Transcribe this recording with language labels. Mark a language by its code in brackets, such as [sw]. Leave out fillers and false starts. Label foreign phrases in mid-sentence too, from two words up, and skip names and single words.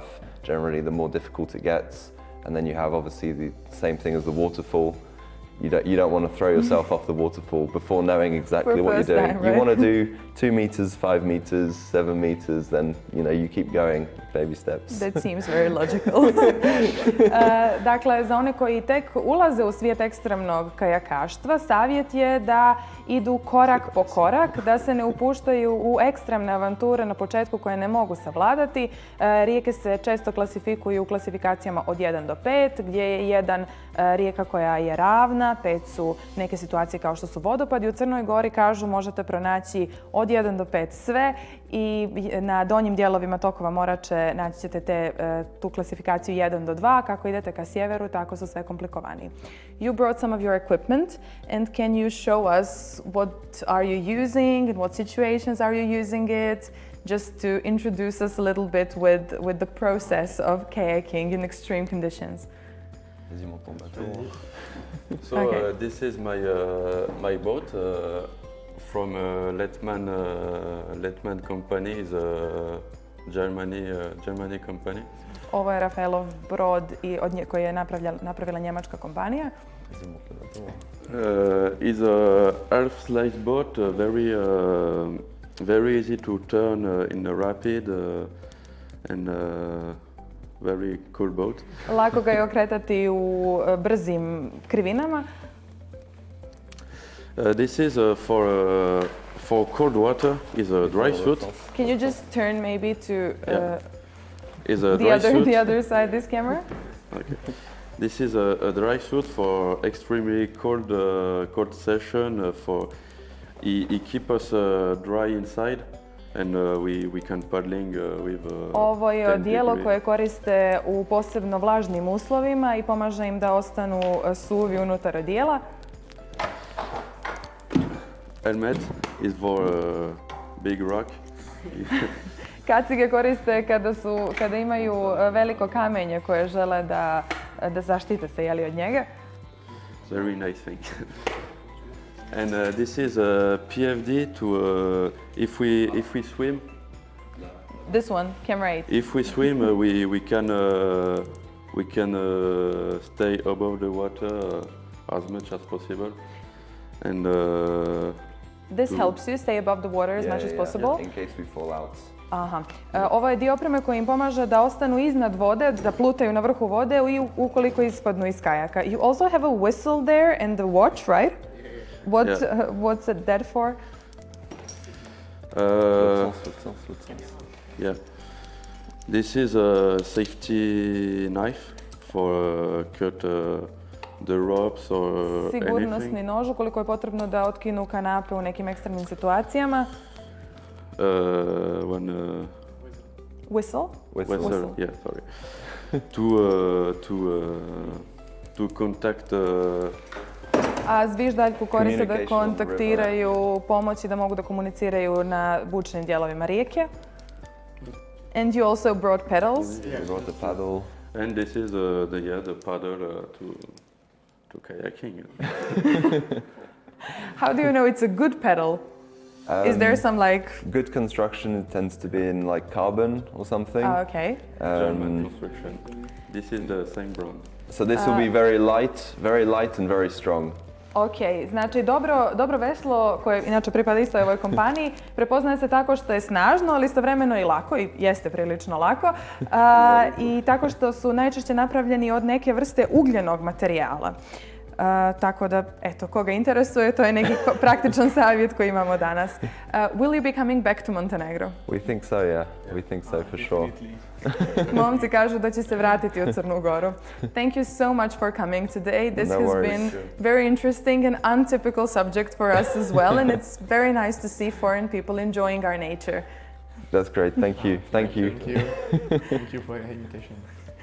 [en] Generally, the more difficult it gets, and then you have obviously the same thing as the waterfall. You don't want to throw yourself off the waterfall before knowing exactly what you're doing. Time, right? You want to do 2 meters, 5 meters, 7 meters, then you keep going, baby steps. That seems very logical. [sr] Dakle, za one koji tek ulaze u svijet ekstremnog kajakaštva, savjet je da idu korak po korak, da se ne upuštaju u ekstremne avanture na početku koje ne mogu savladati. Rijeke se često klasifikuju u klasifikacijama od 1 do 5, gdje je 1 rijeka koja je ravna, 5 su neke situacije kao što su vodopadi. U Crnoj Gori kažu možete pronaći od 1 do 5 sve i na donjim dijelovima tokova Morače naći ćete tu klasifikaciju 1 do 2. Kako idete ka sjeveru, tako su sve komplikovaniji. [en] You brought some of your equipment, and can you show us what are you using, in what situations are you using it, just to introduce us a little bit with the process of kayaking in extreme conditions? So this is my boat from Letman company, is a Germany company. [sr] Ovo je Rafaelov brod koji je napravila njemačka kompanija. [en] Is a half-slice boat, very easy to turn in the rapid, and very cool boat. [sr] Lako ga je okretati u brzim krivinama. [en] This is for cold water. Is a dry suit. Can you just turn maybe to is a dry suit. the other side, this camera? Okay. This is a dry suit for extremely cold session. It keep us dry inside, and we can paddling with. [sr] Ovo je odijelo koje koriste u posebno vlažnim uslovima i pomaže im da ostanu suvi unutar odijela. [en] Helmet is for big rock. [sr] Kacige koriste kada imaju veliko kamenje koje žele da zaštite se od njega. [en] Very nice thing. And this is a PFD to if we swim. This one, camera 8. If we swim, we can stay above the water as much as possible, and. This helps you stay above the water as much as possible. In case we fall out. Aha. [sr] Ovo je dio opreme koji im pomaže da ostanu iznad vode, da plutaju na vrhu vode i ukoliko ispadnu iz kajaka. [en] You also have a whistle there and the watch, right? What's it that for? Yeah. This is a safety knife for cut the ropes or [sr] Sigurnosni nož ukoliko je potrebno da otkinu kanape u nekim ekstremnim situacijama. [en] Whistle? Whistle. Yeah, sorry. To contact [sr] A zviždaljku koriste da [en] Communication on the river. [sr] kontaktiraju pomoć i da mogu da komuniciraju na bučnim dijelovima rijeke. [en] And you also brought pedals. We brought the paddle. And this is the paddle to kayaking. How do you know it's a good pedal? Is there some like... Good construction tends to be in like carbon or something. Okay. German construction. This is the same brand. So this will be very light and very strong. [sr] Ok, znači dobro veslo koje inače pripada istoj ovoj kompaniji prepoznaje se tako što je snažno, ali istovremeno i lako i jeste prilično lako i tako što su najčešće napravljeni od neke vrste ugljenog materijala. Tako da, eto, koga interesuje, to je neki praktičan savjet koji imamo danas. [en] Will you be coming back to Montenegro? We think so, yeah. We think so for sure. [sr] Momci kažu da će se vratiti u Crnu Goru. [en] Thank you so much for coming today. This No has worries. been very interesting and untypical subject for us as well, and it's very nice to see foreign people enjoying our nature. That's great. Thank you. Thank you. Thank you. Thank you for your invitation.